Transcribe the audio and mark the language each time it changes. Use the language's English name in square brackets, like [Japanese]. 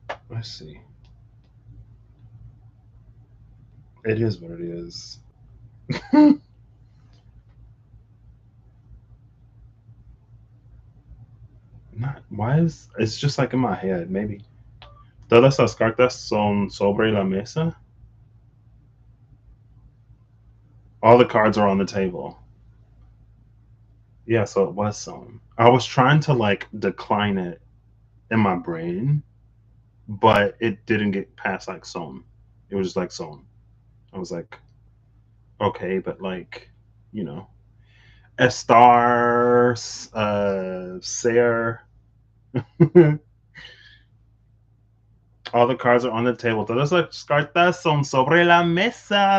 [English] Let's see. It is what it is. Not. Why is it's just like in my head? Maybe. [Spanish] Todas las cartas son sobre la mesa. [English] All the cards are on the table. Yeah, so it was some. I was trying to like decline it in my brain, but it didn't get past like son. It was just like son. I was like, okay, but like, you know, Estar, Ser. All the cards are on the table. [Spanish] Todas las cartas son sobre la mesa.